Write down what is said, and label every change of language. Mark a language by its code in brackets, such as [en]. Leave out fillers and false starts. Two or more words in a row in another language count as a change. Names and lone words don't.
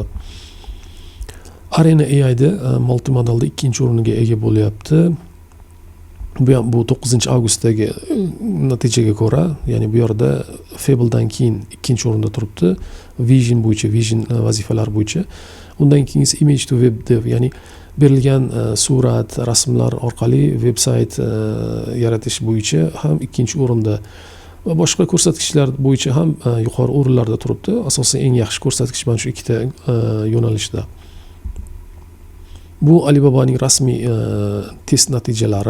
[uz] Arena AI'da multimodalda 2-o'ringa ega bo'lyapti. Bu 9-avgustdagi natijaga ko'ra, ya'ni bu yerda Fable'dan keyin 2-o'rinda turibdi. Vision vazifalar bo'yicha. Undan keyingisi [en] image to web dev, [uz] ya'ni berilgan surat, rasmlar orqali veb-sayt yaratish bo'yicha ham 2-o'rinda va boshqa ko'rsatkichlar bo'yicha ham yuqori o'rinlarda turibdi. Asosiy eng yaxshi ko'rsatkich mana shu ikkita yo'nalishda. Bu Alibabaning rasmiy test natijalari.